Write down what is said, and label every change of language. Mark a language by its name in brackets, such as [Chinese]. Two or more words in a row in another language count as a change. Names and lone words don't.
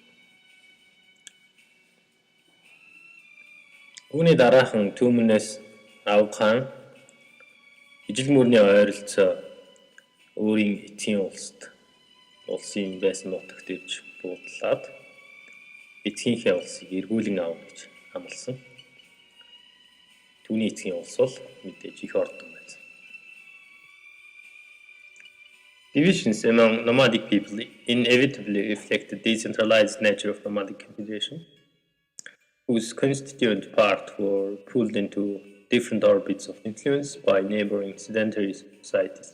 [Mongolian] Үүний дараахан Түмэнээс Авг хаан ижил мөрний ойролцоо өөрийн эцгийн улсын байсан нутагт ирж буудлаад эцгийнхээ улсыг эргүүлэн авах гэж амласан. Түүний эцгийн улс бол мэдээж их Ордон байсан. [English] Divisions among nomadic people inevitably reflect the decentralized nature of nomadic confederation, whose constituent parts were pulled into different orbits of influence by neighboring sedentary societies.